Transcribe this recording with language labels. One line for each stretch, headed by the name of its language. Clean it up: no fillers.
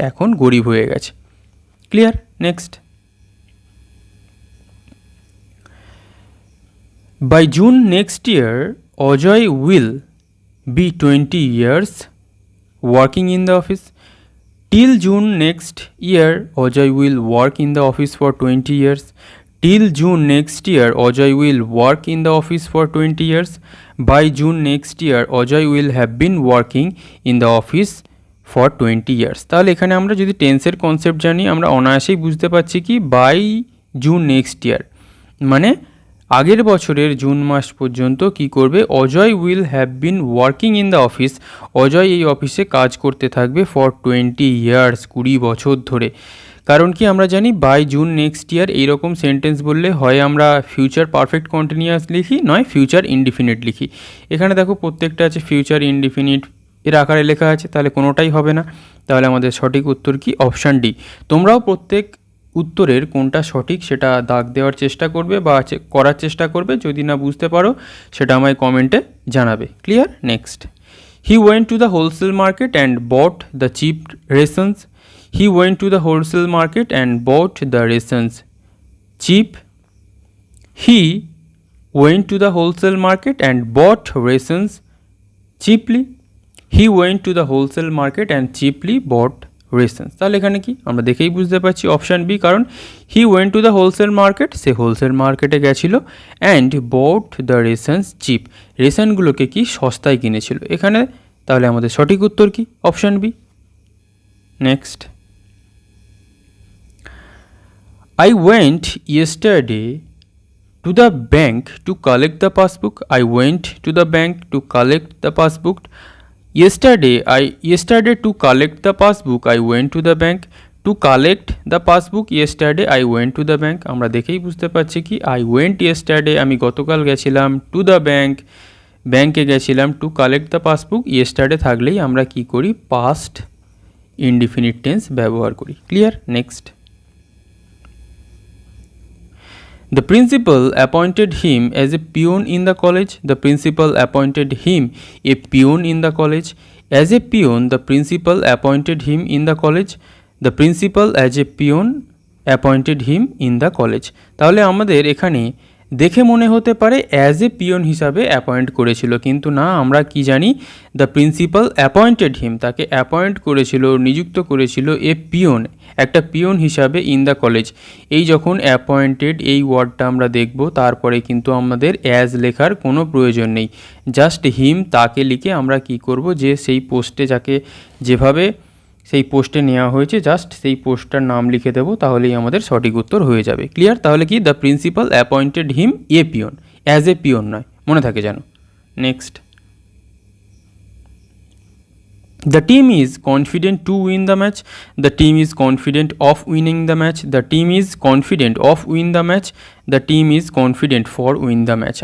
Bangla: এখন গরিব হয়ে গেছে।
English: Clear? Next, by June next year Ajay will be 20 years working in the office. Till June next year Ajay will work in the office for 20 years. Till June next year, Ajay will work in the office for 20 years. By June next year, Ajay will have been working in the office for 20 years.
Bangla: তাহলে এখানে আমরা যদি টেন্সের concept জানি, আমরা অনায়াসেই বুঝতে পারছি কি
English: by June next year
Bangla: মানে আগের বছরের জুন মাস পর্যন্ত কি করবে?
English: Ajay will have been working in the office,
Bangla: Ajay এই অফিসে কাজ করতে থাকবে ফর 20 years, 20 বছর ধরে। কারণ কি? আমরা জানি
English: by June next year
Bangla: এইরকম সেন্টেন্স বললে হয় আমরা ফিউচার পারফেক্ট কন্টিনিউয়াস লিখি, নয় ফিউচার ইনডিফিনিট লিখি। এখানে দেখো প্রত্যেকটা আছে ফিউচার ইনডিফিনিট এর আকারে লেখা আছে, তাহলে কোনোটাই হবে না। তাহলে আমাদের সঠিক উত্তর কি? Option D. তোমরাও প্রত্যেক উত্তরের কোনটা সঠিক সেটা দাগ দেওয়ার চেষ্টা করবে বা করার চেষ্টা করবে। যদি না বুঝতে পারো সেটা আমায় কমেন্টে জানাবে। Clear?
English: Next, he went to the wholesale market and bought the cheap rations. He went to the wholesale market and bought the rations cheap. He went to the wholesale market and bought rations cheaply. He went to the wholesale market and cheaply bought rations.
Bangla: তাহলে এখানে কি? আমরা দেখেই বুঝতে পারছি option B. কারণ
English: he went to the wholesale market,
Bangla: say wholesale মার্কেটে গেছিল,
English: and bought the rations cheap,
Bangla: রেশনগুলোকে কি সস্তায় কিনেছিল এখানে। তাহলে আমাদের সঠিক উত্তর কি? Option B.
English: Next, I went yesterday to the bank to collect the passbook. I went to the bank to collect the passbook. Yesterday to collect the passbook, I went to the bank. To collect the passbook, yesterday I went to the bank.
Bangla: আমরা দেখেই বুঝতে পারছি কি
English: I went yesterday,
Bangla: আমি গতকাল গেছিলাম,
English: to the bank,
Bangla: ব্যাংকে গেছিলাম,
English: to collect the passbook,
Bangla: yesterday থাকলেই আমরা কি করি? past indefinite tense ব্যবহার করি। Clear?
English: Next, the principal appointed him as a peon in the college. The principal appointed him a peon in the college. As a peon, the principal appointed him in the college. The principal as a peon appointed him in the college.
Bangla: তাহলে আমাদের এখানে দেখে মনে হতে পারে as a peon হিসাবে appoint করেছিল, কিন্তু না, আমরা কি জানি,
English: the principal appointed him,
Bangla: তাকে অ্যাপয়েন্ট করেছিল, নিযুক্ত করেছিল এ পিয়ন, একটা পিয়ন হিসাবে ইন দ্য কলেজ। এই যখন অ্যাপয়েন্টেড এই ওয়ার্ডটা আমরা দেখব, তারপরে কিন্তু আমাদের অ্যাজ লেখার কোনো প্রয়োজন নেই, জাস্ট হিম তাকে লিখে আমরা কি করব, যে সেই পোস্টে যাকে যেভাবে সেই পোস্টে নেওয়া হয়েছে জাস্ট সেই পোস্টটার নাম লিখে দেবো, তাহলেই আমাদের সঠিক উত্তর হয়ে যাবে। ক্লিয়ার? তাহলে কি,
English: the principal appointed him a peon,
Bangla: as a peon নয়, মনে থাকে যেন।
English: Next, the team is confident to win the match, the team is confident of winning the match, the team is confident of win the match, the team is confident for win the match।